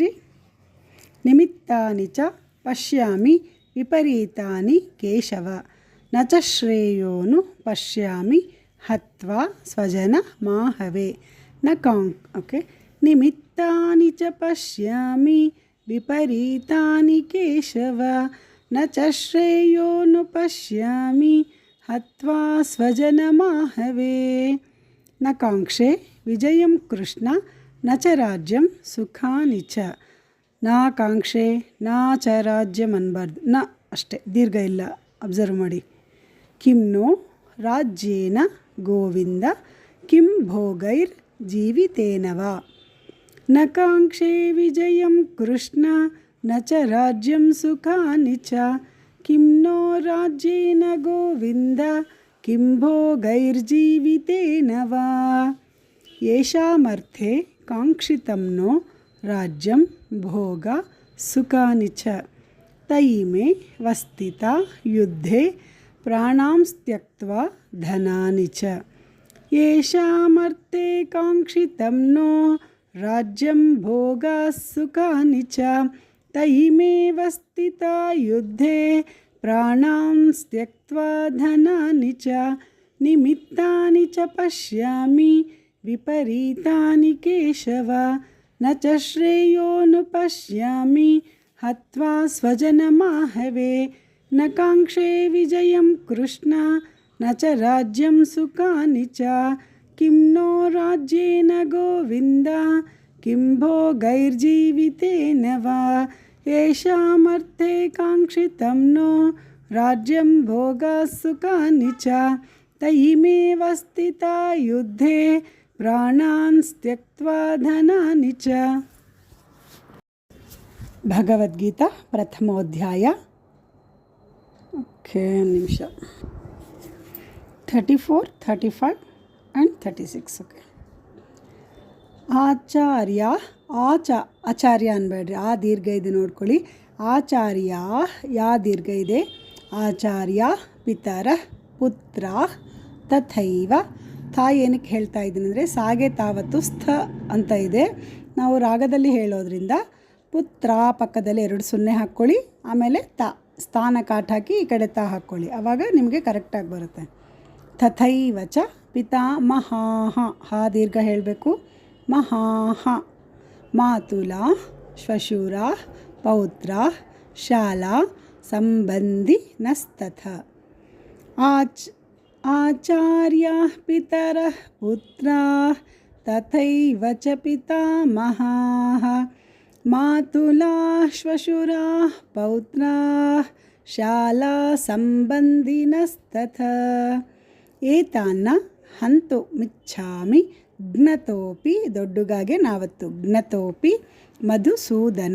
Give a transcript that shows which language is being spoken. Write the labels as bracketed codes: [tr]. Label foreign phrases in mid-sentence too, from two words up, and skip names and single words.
[sa] ನಿಮಿತ್ತಾನಿ ಚ ಪಶ್ಯಾಮಿ ವಿಪರೀತಾನಿ ಕೇಶವ ನ ಚ ಶ್ರೇಯೋನು ಪಶ್ಯಾಮಿ ಹತ್ವಾ ಸ್ವಜನ ಮಾಹವೇ ಓಕೆ. ನಿಮಿತ್ತಾನಿ ಚ ಪಶ್ಯಾಮಿ ವಿಪರೀತಾನಿ ಕೇಶವ ನ ಚ ಶ್ರೇಯೋನು ಪಶ್ಯಾಮಿ ಹತ್ವಾ ಸ್ವಜನ ಮಾಹವೇ ನ ಕಾಂಕ್ಷೆ ವಿಜಯಂ ಕೃಷ್ಣ ನ ಚ ರಾಜ್ಯಂ ಸುಖಾನಿ ಚ. ನಾ ಕಾಂಕ್ಷೆ ನಾ ಚ ರಾಜ್ಯಂ [kn] ಅನ್ಬಾರ್ದು, ನ ಅಷ್ಟೇ, ದೀರ್ಘ ಇಲ್ಲ, ಅಬ್ಸರ್ವ್ ಮಾಡಿ. [sa] ಕಿಂ ನೋ ರಾಜ್ಯೇನ ಗೋವಿಂದ ಕಿಂ ಭೋಗೈರ್ ಜೀವಿತೇನವ. ನ ಕಾಂಕ್ಷೆ ವಿಜಯಂ ಕೃಷ್ಣ ನ ಚ ರಾಜ್ಯಂ ಸುಖಾನಿ ಚ. ಕಿಂ ನೋ ರಾಜ್ಯೇನ ಗೋವಿಂದ ಕಿಂ ಭೋಗೈರ್ಜೀವಿತೇನ ವಾ. ಯೇಷಾಮರ್ಥೆ ಕಾಂಕ್ಷಿತಂ ನೋ ರಾಜ್ಯಂ ಭೋಗ ಸುಖಾನಿ ಚ. ತೈಮೇ ವಸ್ಥಿತಾ ಯುದ್ಧೇ ಪ್ರಾಣಾಂ ತ್ಯಕ್ತ್ವಾ ಧನಾನಿ ಚ. ಯೇಷಾಮರ್ಥೆ ಕಾಂಕ್ಷಿತಂ ನೋ ರಾಜ್ಯಂ ಭೋಗ ಸುಖಾನಿ ಚ. ತೈಮೇವ ಸ್ಥಿತಾ ಯುದ್ಧೇ ಪ್ರಾಣಾಂ ತ್ಯಕ್ತ್ವಾ ಧನಾನಿ ಚ. ನಿಮಿತ್ತಾನಿ ಚ ಪಶ್ಯಾಮಿ ವಿಪರೀತಾನಿ ಕೇಶವ ನ ಚ ಶ್ರೇಯೋನು ಪಶ್ಯಾಮಿ ಹತ್ವಾ ಸ್ವಜನ ಮಾಹವೇ ನ ಕಾಂಕ್ಷೆ ವಿಜಯಂ ಕೃಷ್ಣ ನ ಚ ರಾಜ್ಯಂ ಸುಖಾನಿ ಚ. ಕಿಂ ನೋ ರಾಜ್ಯೇನ ಗೋವಿಂದ ಕಿಂ ಭೋಗೈರ್ಜೀವಿತೇನ ವಾ. ಯೇಷಾಮರ್ಥೆ ಕಾಂಕ್ಷಿತಂ ನೋ ರಾಜ್ಯಂ ಭೋಗ ಸುಖಾನಿ ಚ. ತೈಮೇವ ಸ್ಥಿತಾ ಯುದ್ಧೇ ಪ್ರಾಣಾನ್ ತ್ಯಕ್ತ್ವಾ ಧನಾನಿ ಚ. ಭಗವದ್ಗೀತಾ ಪ್ರಥಮೋಧ್ಯಾಯ. [kn] ಓಕೆ, ನಿಮಿಷ 34, 35 ಆ್ಯಂಡ್ 36. ಓಕೆ. ಆಚಾರ್ಯ ಆಚಾರ್ಯ ಅನ್ಬೇಡ್ರಿ, ಆ ದೀರ್ಘ ಇದೆ ನೋಡ್ಕೊಳ್ಳಿ. ಆಚಾರ್ಯ ಯಾ ದೀರ್ಘ ಇದೆ. [sa] ಆಚಾರ್ಯ ಪಿತರ ಪುತ್ರ ತಥೈವ. [kn] ತಾಯಿ ಏನಕ್ಕೆ ಹೇಳ್ತಾ ಇದ್ದೀನಿ ಅಂದರೆ ಸಾಗೆ ತಾವತ್ತು ಸ್ಥ ಅಂತ ಇದೆ. ನಾವು ರಾಗದಲ್ಲಿ ಹೇಳೋದ್ರಿಂದ ಪುತ್ರ ಪಕ್ಕದಲ್ಲಿ 2 0 ಹಾಕ್ಕೊಳ್ಳಿ, ಆಮೇಲೆ ಸ್ಥಾನ ಕಾಟ್ ಹಾಕಿ ಈ ಕಡೆ ಹಾಕ್ಕೊಳ್ಳಿ, ಆವಾಗ ನಿಮಗೆ ಕರೆಕ್ಟಾಗಿ ಬರುತ್ತೆ. [sa] ತಥೈವ ಚ ಪಿತಾಮಹಾಃ, [kn] ಹಾ ದೀರ್ಘ ಹೇಳಬೇಕು. [sa] ಮಹಾಃ ಮಾತುಲಾ ಶ್ವಶುರ ಪೌತ್ರ ಶಾಲಾ ಸಂಬಂಧಿ ನಸ್ತಥ. ಆಚಾರ್ಯಾಃ ಪಿತರಃ ಪುತ್ರಾಃ ತಥೈವ ಚ ಪಿತಾಮಹಾಃ ಮಾತುಲಾಃ ಶ್ವಶುರಾಃ ಪೌತ್ರಾಃ ಶಾಲಾ ಸಂಬಂಧಿನಸ್ತಥ. ಏತಾನ್ನ ಹಂತುಮಿಚ್ಛಾಮಿ ಜ್ಞತೋಪಿ, [kn] ದೊಡ್ಡಗಾಗೆ ನಾವತ್ತು [sa] ಜ್ಞತೋಪಿ ಮಧುಸೂದನ.